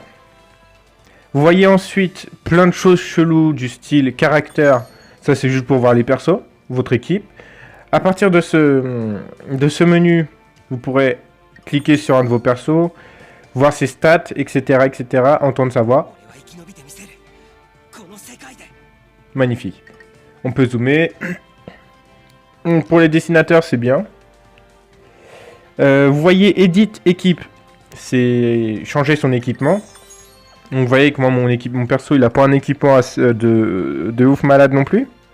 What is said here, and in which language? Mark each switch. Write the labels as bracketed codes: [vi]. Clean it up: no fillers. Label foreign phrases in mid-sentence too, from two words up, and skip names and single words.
[fr] Vous voyez ensuite plein de choses cheloues du style caractère. Ça, c'est juste pour voir les persos, votre équipe. À partir de ce menu, vous pourrez cliquer sur un de vos persos, voir ses stats, etc., etc., entendre sa voix. [ja] 俺は生き延びてみせるこの世界で [fr] Magnifique. On peut zoomer. Pour les dessinateurs, c'est bien. Vous voyez Edit équipe, c'est changer son équipement. Donc vous voyez que moi, mon perso, il a pas un équipement de ouf malade non plus.